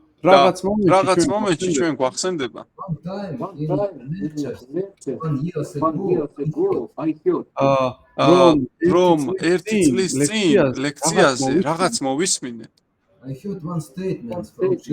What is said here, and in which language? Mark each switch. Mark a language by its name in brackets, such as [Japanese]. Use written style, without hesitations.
[Georgian] რაღაც მომენტში ჩვენ გვახსენდება. [English] one time in 1 year ago I heard [Georgian] რომ ერთი წლის წინ ლექციაზე რაღაც მოვისმინე. [English] I heard one statement from